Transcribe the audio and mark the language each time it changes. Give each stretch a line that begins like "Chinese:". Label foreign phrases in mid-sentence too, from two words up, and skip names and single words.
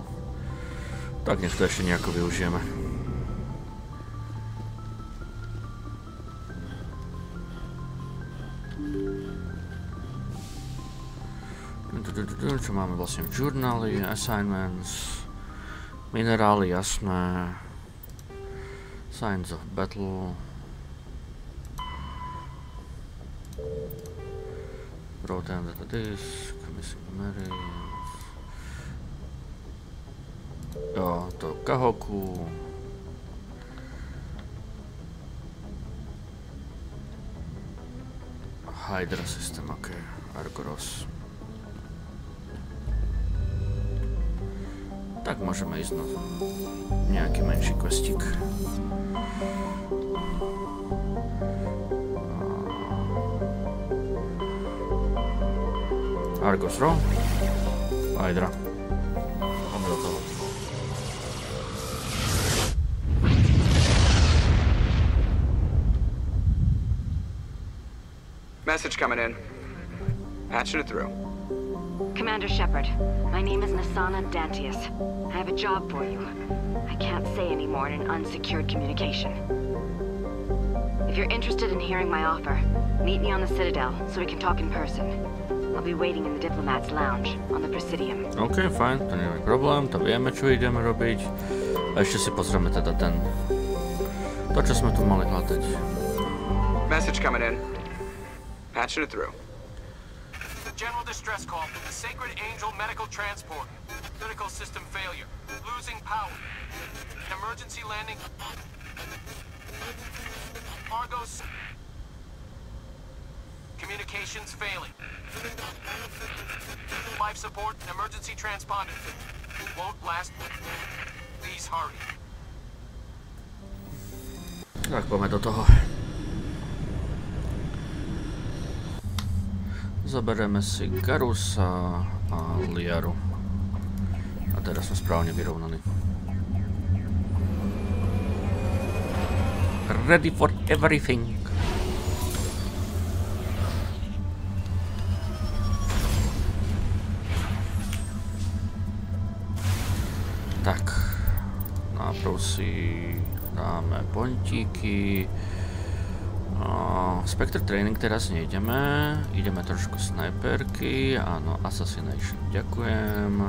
Slovak: Tak nech to ešte nejako využijeme. Čo máme vlastne v journály, assignments, minerály, jasné,
English: signs of battle, protein data disk, missing marines, jo, to Kahoku, Hydra system, ok, Argoros.
Slovak: Tak môžeme ísť na nejaký menší questík. Argos Row. Hydra. Poďme do toho.
English: Message coming in. Patching it through. Commander Shepard, my name is Nasana Dantius. I have a job for you. I can't say any more in an unsecured communication. If you're interested in hearing my offer, meet me on the Citadel so we can talk in person. I'll be waiting in the Diplomat's Lounge on the Presidium.
Slovak: OK, fajn, to nie je problém, to vieme, čo ideme robiť. A ešte si pozrieme teda to, čo sme tu mali hľadať.
English: Message coming in. Patching it through. General distress call from the Sacred Angel Medical Transport. Critical system failure. Losing power. Emergency landing. Argos. Communications failing. Life support and emergency transponder. Won't last. Please hurry.
Slovak: Tak, poďme do toho. Zoberieme si Garusa a Liaru. A teraz sme správne vyrovnaní.
English: Ready for everything.
Slovak: Tak. Najprv si dáme pontíky. Spectre Training teraz nejdeme, ideme trošku snajperky, áno, Assassination, ďakujem.